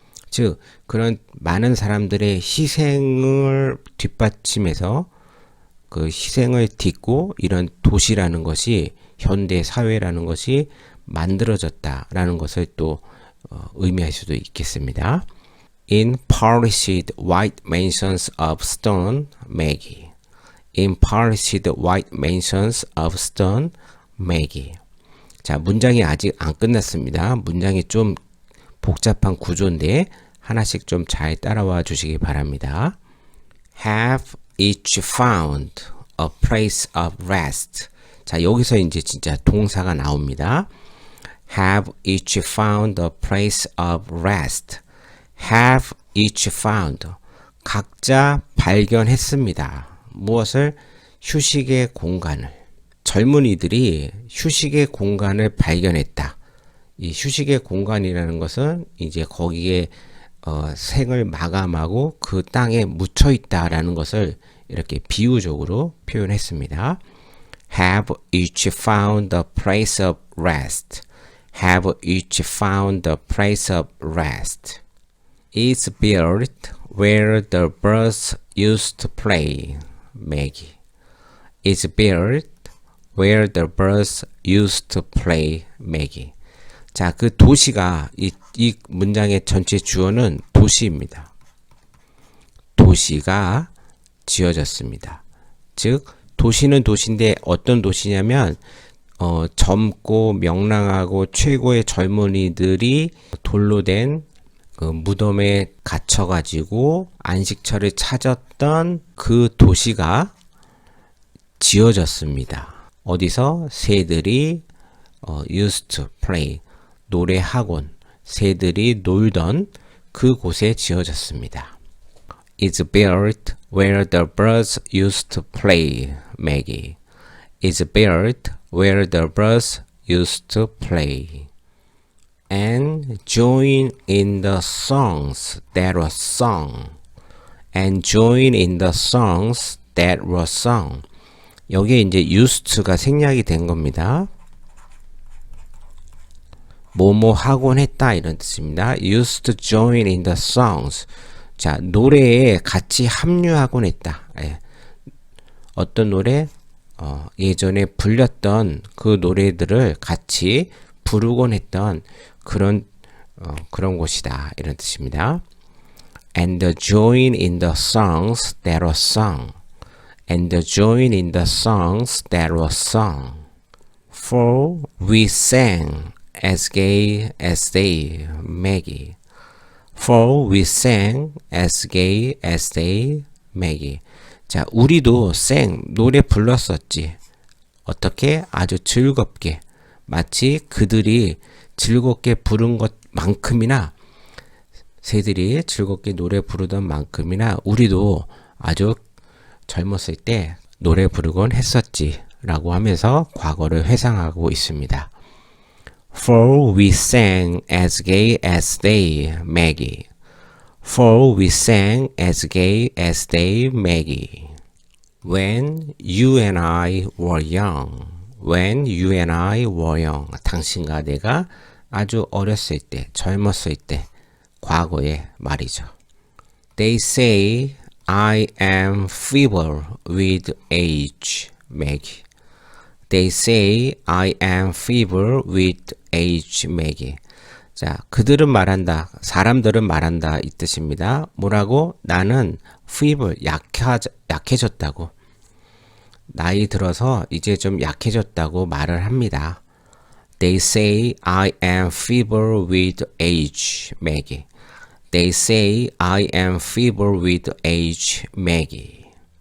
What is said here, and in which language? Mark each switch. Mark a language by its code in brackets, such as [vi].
[ko] 즉 그런 많은 사람들의 희생을 뒷받침해서 그 희생을 딛고 이런 도시라는 것이 현대 사회라는 것이 만들어졌다라는 것을 또 의미할 수도 있겠습니다. [en] In polished white mansions of stone, Maggie. In polished white mansions of stone, Maggie. [ko] 자, 문장이 아직 안 끝났습니다. 문장이 좀 복잡한 구조인데 하나씩 좀 잘 따라와 주시기 바랍니다. [en] Have each found a place of rest. [ko] 자, 여기서 이제 진짜 동사가 나옵니다. [en] Have each found a place of rest. Have each found. [ko] 각자 발견했습니다. 무엇을? 휴식의 공간을. 젊은이들이 휴식의 공간을 발견했다. 이 휴식의 공간이라는 것은 이제 거기에 생을 마감하고 그 땅에 묻혀 있다라는 것을 이렇게 비유적으로 표현했습니다. [en] Have each found a place of rest. Have each found a place of rest. It's built where the birds used to play, Maggie. It's built where the birds used to play Maggie. [ko] 자, 그 도시가 이 문장의 전체 주어는 도시입니다. 도시가 지어졌습니다. 즉 도시는 도시인데 어떤 도시냐면 젊고 명랑하고 최고의 젊은이들이 돌로 된 그 무덤에 갇혀가지고 안식처를 찾았던 그 도시가 지어졌습니다. 어디서? 새들이 [en] used to play, [ko] 노래학원, 새들이 놀던 그곳에 지어졌습니다. [en] Is built where the birds used to play, Maggie. Is built where the birds used to play. And join in the songs that were sung. And join in the songs that were sung. [ko] 여기에 이제 used to가 생략이 된 겁니다. 뭐뭐 하곤 했다 이런 뜻입니다. [en] used to join in the songs. [ko] 자, 노래에 같이 합류하곤 했다. 예. 어떤 노래? 예전에 불렸던 그 노래들을 같이 부르곤 했던 그런 곳이다 이런 뜻입니다. [en] And join in the songs that were sung. And join in the songs that were sung. For we sang as gay as they, Maggie. For we sang as gay as they, Maggie. [ko] 자, 우리도 노래 불렀었지. 어떻게? 아주 즐겁게. 마치 그들이 즐겁게 부른 것만큼이나, 새들이 즐겁게 노래 부르던 만큼이나 우리도 아주 젊었을 때 노래 부르곤 했었지 라고 하면서 과거를 회상하고 있습니다. For we sang as gay as they, Maggie. For we sang as gay as they, Maggie. When you and I were young. When you and I were young. 당신과 내가 아주 어렸을 때, 젊었을 때, 과거의 말이죠. [en] They say I am feeble with age, Maggie. They say I am feeble with age, Maggie. [ko] 자, 그들은 말한다. 사람들은 말한다. 이 뜻입니다. 뭐라고? 나는 feeble, 약해졌다고. 나이 들어서 이제 좀 약해졌다고 말을 합니다. [en] They say I am feeble with age, Maggie. They say I am feeble with age, Maggie.